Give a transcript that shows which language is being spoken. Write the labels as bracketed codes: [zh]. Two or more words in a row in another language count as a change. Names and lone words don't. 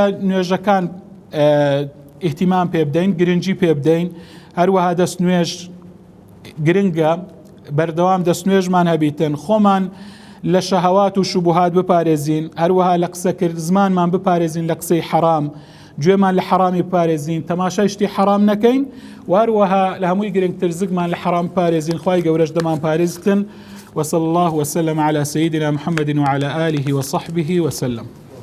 [ckb] نوێژەکان ئیهتیمام پێ بدەین گرنگی پێ بدەین هەروەها دەست نوێژ گرنگە بەردەوام دەست نوێژمان هەبیتن خۆمان لە شەهەوات و شوبهات بپارێزین هەروەها لە قسەکرد زمانمان بپارێزین لە قسەی حەرام گوێمان لە حەرامی بپارێزین تەماشای شتی حەرام نەکەین و هەروەها لە هەمووی گرنگتر زگمان لە حەرام بپارێزین خوای گەورەش دەمان پارێزتن [ar] وصلى الله وسلم على سيدنا محمد وعلى آله وصحبه وسلم.